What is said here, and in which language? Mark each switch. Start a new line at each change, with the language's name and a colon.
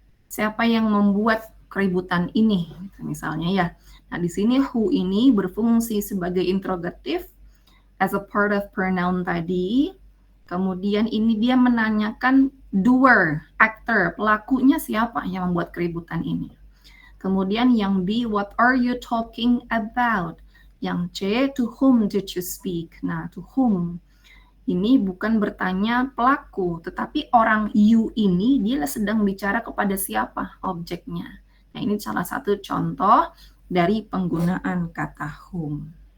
Indonesian: Siapa yang membuat keributan ini? Misalnya ya. Nah, di sini who ini berfungsi sebagai interrogatif
English: as a part of pronoun
Indonesian: tadi. Kemudian ini dia menanyakan doer, actor, pelakunya siapa yang membuat keributan ini. Kemudian yang B,
English: what are you talking about?
Indonesian: Yang C,
English: to whom did you speak?
Indonesian: Nah, to whom ini bukan bertanya pelaku, tetapi orang you ini dia sedang bicara kepada siapa objeknya. Nah, ini salah satu contoh dari penggunaan kata whom.